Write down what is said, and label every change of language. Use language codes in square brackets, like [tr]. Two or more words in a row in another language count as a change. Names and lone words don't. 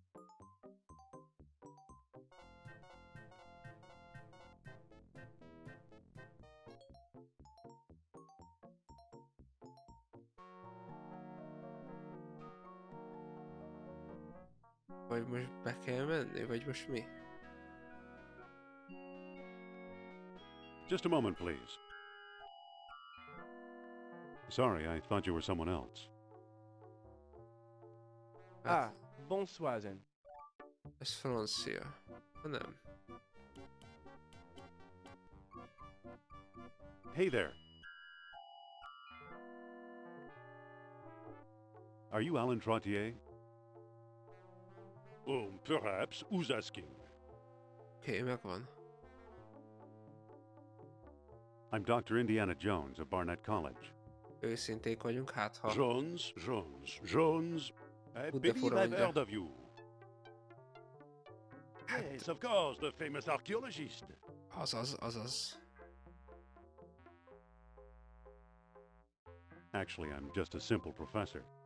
[hu] Vagy most be kell menni, vagy most mi? [en] Just a moment, please. Sorry, I thought you were someone else. Ah, bonsoir then. [hu] Ez francia. Nem. [en] Hey there. Are you Alan Trottier? Oh, perhaps. Who's asking? [hu] Oké, megvan. [en] I'm Dr. Indiana Jones of Barnett College. [hu] Őszinték vagyunk, hát ha... [en] Jones. I believe I've heard of you. Yes, of course, the famous archaeologist. [hu] Azaz. [en] Actually, I'm just a simple professor.